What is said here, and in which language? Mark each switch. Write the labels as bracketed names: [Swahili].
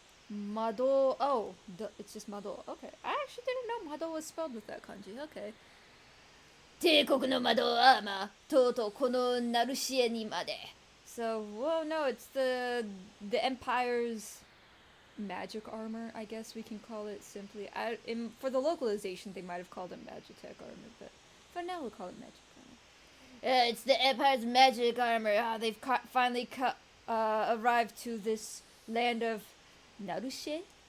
[English] Mado. Oh, it's just Mado. Okay. I actually didn't know Mado was spelled with that kanji. Okay. [Japanese] 帝国の窓アーマー、とうとうこのナルシエにまで. [English] So, well, no, it's the Empire's magic armor, I guess we can call it simply. For the localization, they might have called it Magitech armor, but for now we'll call it magic armor. It's the Empire's magic armor. They've finally arrived to this land of Narushe?